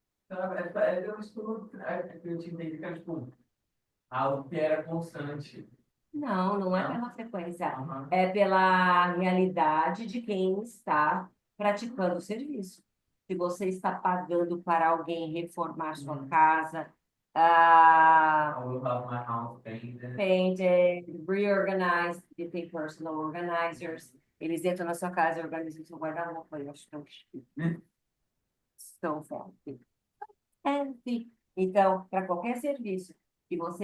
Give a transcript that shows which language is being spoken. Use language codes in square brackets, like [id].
[pt] Eu estudo, eu te entendi que era tipo algo que era constante. Não é Não. pela frequência, Aham. é pela realidade de quem está praticando o serviço. Se você está pagando para alguém reformar sua casa, [en] I will have my house painted. painted, reorganized, [pt] e tem [en] personal organizers. [pt] Eles entram na sua casa e organizam o seu guarda-roupa. Eu acho tão chique. [en] So fancy. [pt] Então, para qualquer serviço que você